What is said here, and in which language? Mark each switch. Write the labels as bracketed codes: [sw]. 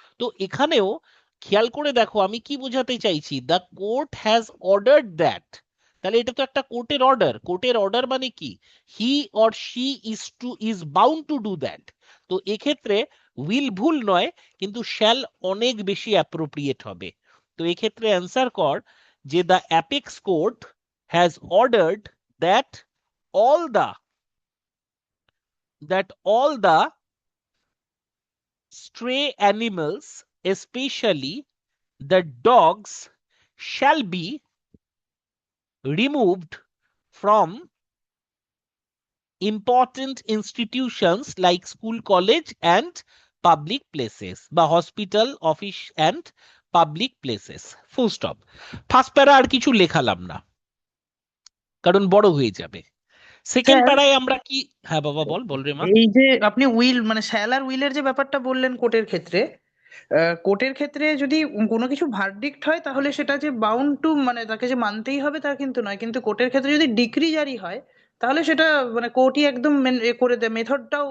[bn] তো এখানেও খেয়াল করে দেখো আমি কি বোঝাতে চাইছি, [en] The court has ordered that. [bn] তাহলে এটা তো একটা কোর্টের অর্ডার। কোর্টের অর্ডার মানে কি, [en] He or she is bound to do that. [bn] তো এক্ষেত্রে উইল ভুল নয়, কিন্তু শ্যাল অনেক বেশি অ্যাপ্রোপ্রিয়েট হবে। তো এক্ষেত্রে অ্যান্সার কর যে [en] The apex court has ordered that all the all the stray animals, especially the dogs, shall be removed from important institutions like school, college, and public places, বা hospital, office, and public places. Full stop. [bn] First প্যারা আর কিছু লেখালাম না, কারণ বড় হয়ে যাবে। [en] second [bn] sir, প্যারায় আমরা কি, হ্যাঁ বাবা বল বল রে মা। এই যে আপনি উইল মানে শ্যাল আর উইলের যে ব্যাপারটা বললেন কোর্টের ক্ষেত্রে যদি কোনো কিছু ভার্ডিক্ট হয় তাহলে সেটা যে বাউন্ড টু মানে তাকে যে মানতেই হবে তা কিন্তু নয়, কিন্তু কোর্টের ক্ষেত্রে যদি ডিক্রি জারি হয় তাহলে সেটা মানে কোর্টই একদম এ করে দেয়, মেথডটাও